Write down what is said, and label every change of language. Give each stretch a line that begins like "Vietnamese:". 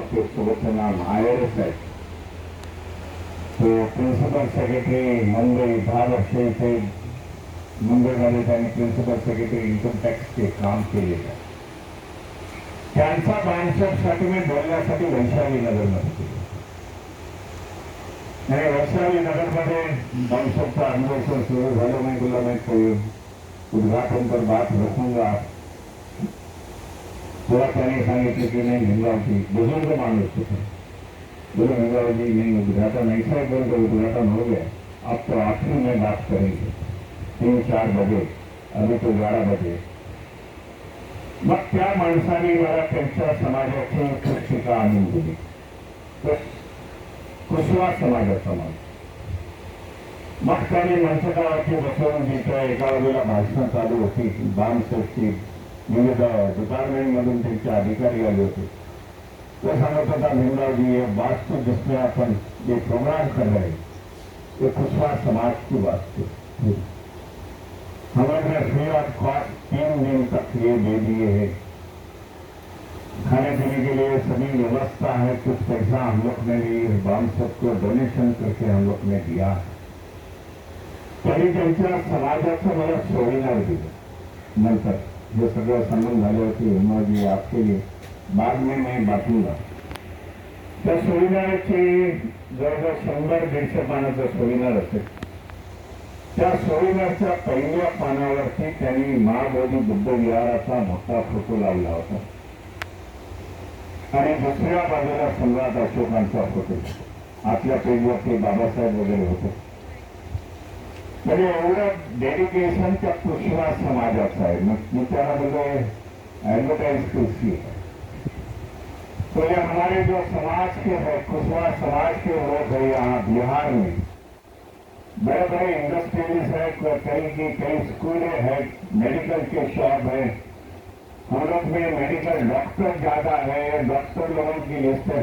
Marathi: ते सोबतचं नाम IRS आहे. तो प्रिन्सिपल सेक्रेटरी मुंबई 10 वर्ष इथे मुंबईमध्ये त्यांनी प्रिन्सिपल सेक्रेटरी इन्कम टॅक्सचे काम केलेलं आहे. त्यांचा बांधसाठी मी बोलण्यासाठी वैशाली नगरमध्ये गेलो आणि वैशाली नगरमध्ये बांधचं अधिवेशन सुरू झालं.
Hindi: मैं बोला मैं कोई उद्घाटन पर बात रखूंगा.
Marathi: तेव्हा त्याने सांगितलं की नाही हिंगावची बुजुर्ग माणूस होते.
Hindi: बोलो हिंगावजी नहीं उद्घाटन ऐसा है, बोल तो उद्घाटन हो गया, अब तो आखिरी में बात करेंगे 3-4 बजे, अभी तो 11 बजे.
Marathi: मग त्या माणसाने मला त्यांच्या समाजाची पुस्तिका आणून दिली. कुशवा समाजाचा माणूस. मग त्याने मंचकावरती बसवून जिथं एका बाजूला भाषणं चालू होती. बामसेटची विविध डिपार्टमेंटमधून त्यांचे अधिकारी आले होते. तो सांगत होता,
Hindi: भीमरावजी ये वास्तु जिसमें अपन ये प्रोग्राम कर रहे हैं ये कुशवा समाज की वास्तु. हम लोग ने फ्री ऑफ कॉस्ट 3 दिन तक ये दे दिए है. खाने पीने के लिए सभी व्यवस्था है. कुछ पैसा हम लोग ने बामसेट को डोनेशन करके हम लोग ने दिया.
Marathi: तरी त्यांच्या समाजाचं मला सोयीनार दिलं. नंतर हे सगळं सांगून झाले होते, हिमाजी
Hindi: आपके लिए बाद में मैं बाटूंगा.
Marathi: त्या सोयीनाराची जवळजवळ 100-150 पानाचं सोयीनार असेल. त्या सोयीनारच्या पहिल्या पानावरती त्यांनी महाबोधी बुद्ध विहाराचा मोठा फोटो लावला होता आणि दुसऱ्या बाजूला सम्राट अशोकांचा फोटो. आतल्या पेजवरती बाबासाहेब वगैरे होते. म्हणजे एवढं डेडिकेशन त्या कुशवा समाजाचं आहे. मग मी त्याला बोललो ऍडव्हर्टाइज कुर्सी है.
Hindi: तो ये हमारे जो समाज के है, कुशवा समाज के लोग है यहाँ बिहार में, बड़े बड़े इंडस्ट्रीज है, कई स्कूलें हैं, मेडिकल के शॉप है. हम लोग में मेडिकल डॉक्टर ज्यादा है. डॉक्टर लोगों की लिस्ट है.